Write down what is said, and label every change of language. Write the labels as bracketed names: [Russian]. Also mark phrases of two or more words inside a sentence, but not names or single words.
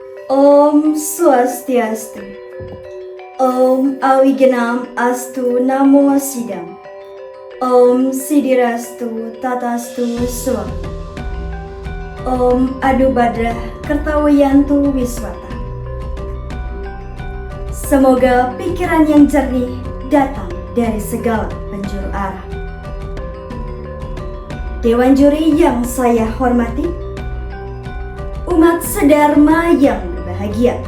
[Sanskrit] Om Swastiastu. Om Awigenam Astu Namo Sidam. Om Sidirastu Tatastu Swam. Om Adubadra Kertawayantu Wiswata. [Indonesian] Semoga pikiran yang jernih datang dari segala penjuru arah. Dewan juri yang saya hormati, umat sedharma yang berbahagia.